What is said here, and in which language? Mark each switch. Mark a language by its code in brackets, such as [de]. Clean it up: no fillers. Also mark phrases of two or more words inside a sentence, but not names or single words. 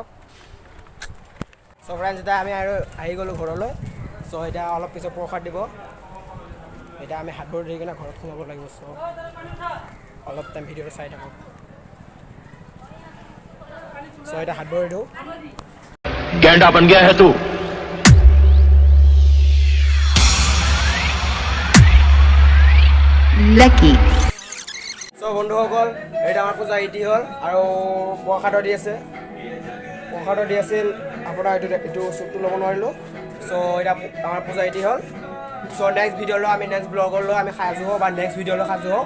[en] So friends, [as] এতিয়া আমি আৰু আহি গ'লোঁ ঘৰলৈ। চ' এতিয়া অলপ পিছত প্ৰসাদ দিব। এতিয়া আমি হাত ভৰি ধুই কিনে ঘৰত সোমাব লাগিব। চ' অলপ টাইম ভিডিঅ'টো চাই থাকক। চ' এতিয়া হাত ভৰি দিওঁ। [hi] गैंडा बन गया है तू। लकी [as] চ' বন্ধুসকল, এইটো আমাৰ পূজা ইতি হ'ল আৰু প্ৰসাদো দি আছে। প্ৰসাদো দি আছিল আপোনাৰ এইটো চুপটো ল'ব নোৱাৰিলোঁ। চ' এতিয়া আমাৰ পূজা ইতি হ'ল। চ' নেক্সট ভিডিঅ'লৈ আমি নেক্সট ব্লগলৈ আমি সাজু হওঁ বা নেক্সট ভিডিঅ'লৈ সাজু হওঁ।